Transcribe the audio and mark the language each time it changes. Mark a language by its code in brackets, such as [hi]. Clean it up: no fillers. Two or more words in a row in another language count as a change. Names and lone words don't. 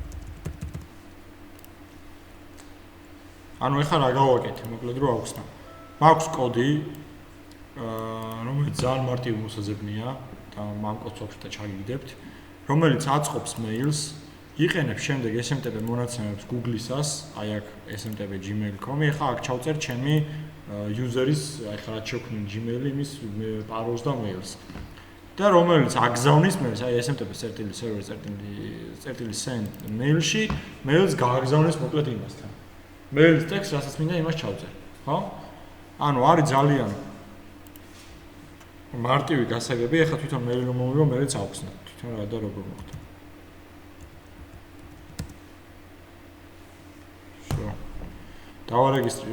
[ka] ანუ ეხლა რა გავაკეთე, მოკლედ რო ავხსნა. მაქვს კოდი, რომელიც ძალიან მარტივი მოსაზებნია და ამ კოდს ვაფშე ჩაგიგდებთ, რომელიც აწყობს მეილს იყენებ შემდეგ SMTP მონაცემებს Google-ისას, აი აქ smtp@gmail.com-ი, ახლა აქ ჩავწერ ჩემი user-ის, აი ხა რაც შევქმნი Gmail-ი, იმის parole-ს და mail-ს. და რომელიც აგზავნის მე, აი [en] smtp/server/send mail- [ka] ში, mail-ს გააგზავნის მოკლედ იმასთან. mail-ის ტექსტს, რასაც მინდა იმას ჩავწერ, ხო? ანუ არის ძალიან მარტივი გასაგები, ახლა თვითონ mail რომ მომივიო, მეც ავხსნა. თვითონ რა და როგორ მოხდა. დავარეგისტრირე.